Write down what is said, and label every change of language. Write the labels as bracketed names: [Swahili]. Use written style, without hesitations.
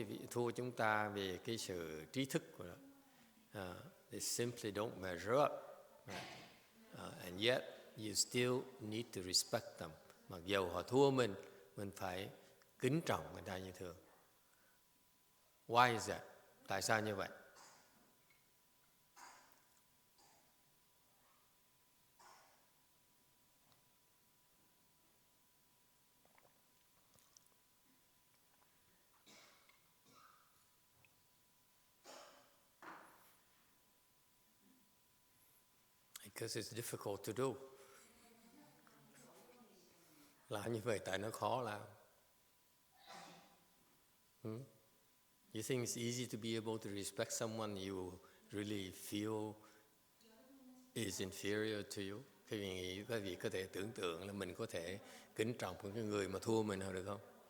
[Vietnamese] Thua chúng ta về cái sự trí thức của nó. [English] They simply don't measure up. And yet you still need to respect them. [Vietnamese] Mặc dù họ thua mình phải kính trọng người ta như thường. [English] Why is that? [Vietnamese] Tại sao như vậy? [English] Because it's difficult to do. [Vietnamese] Làm như vậy tại nó khó làm. [English] You think it's easy to be able to respect someone you really feel is inferior to you? [Vietnamese] Quý vị có thể tưởng tượng là mình có thể kính trọng một cái người mà thua mình được không?